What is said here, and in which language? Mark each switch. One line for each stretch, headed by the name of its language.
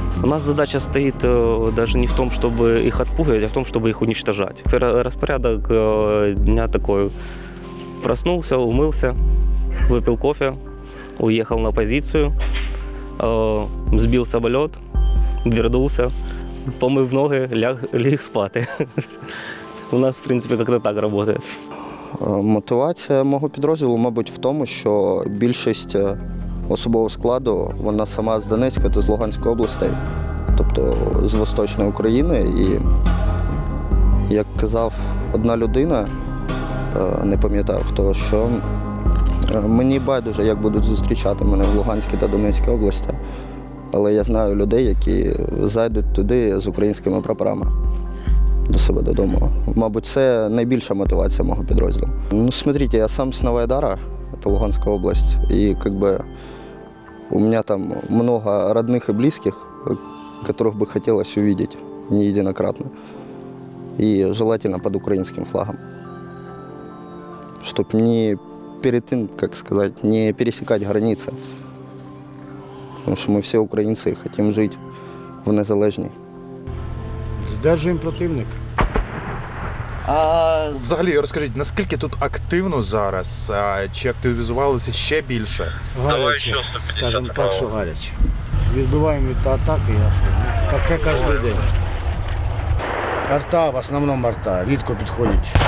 Russian: У нас задача стоит даже не в том, чтобы их отпугивать, а в том, чтобы их уничтожать. Распорядок дня такой. Проснулся, умылся, выпил кофе, уехал на позицию, сбил самолет, вернулся, помыв ноги,
Ukrainian: ліг спати. У нас, в принципі, як-то так працює. Мотивація мого підрозділу, мабуть, в тому, що більшість особового складу, вона сама з Донецької та з Луганської областей, тобто з Восточної України. І, як казав одна людина, не пам'ятаю хто, що мені байдуже, як будуть зустрічати мене в Луганській та Донецькій області, але я знаю людей, які зайдуть туди з українськими прапорами до себе додому. Мабуть, це найбільша мотивація мого підрозділу.
Russian: Смотрите, я сам с Новоайдара, это Луганская область, и у меня там много родных и близких, которых бы хотелось увидеть неединократно, и желательно под украинским флагом, чтобы перед тем, не пересекать границы, потому что мы все украинцы и хотим жить
Ukrainian: в незалежній. Здержуємо противника. Взагалі, розкажіть, наскільки тут активно зараз? Чи активізувалося ще більше? Гаряче, скажімо так, що гаряче. Відбиваємо від атаки, таке кожен день. Арта, в основному арта, рідко підходять.